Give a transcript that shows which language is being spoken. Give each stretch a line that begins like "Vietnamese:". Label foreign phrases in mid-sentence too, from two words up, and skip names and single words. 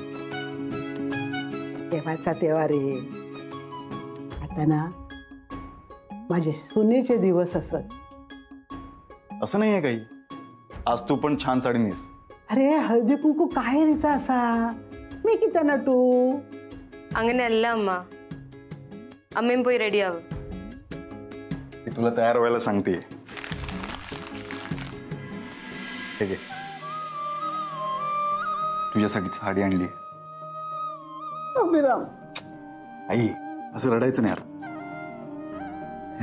Marathi: तेव्हाचा तेव्हा रे. आता ना माझे सुनेचे दिवस असत. असं नाहीये काही. आज तू पण छान साडी नेस. अरे हळदी कुंकू काय रिचा असा, मी किती नटू.
Malayalam: അങ്ങനെയല്ല അമ്മ, അമ്മയും പോയി റെഡിയാവും.
Marathi: ती तुला तयार व्हायला सांगते. ठीक आहे, तुझ्यासाठी साडी आणली. अभिराम, आई असं रडायचं नाही यार.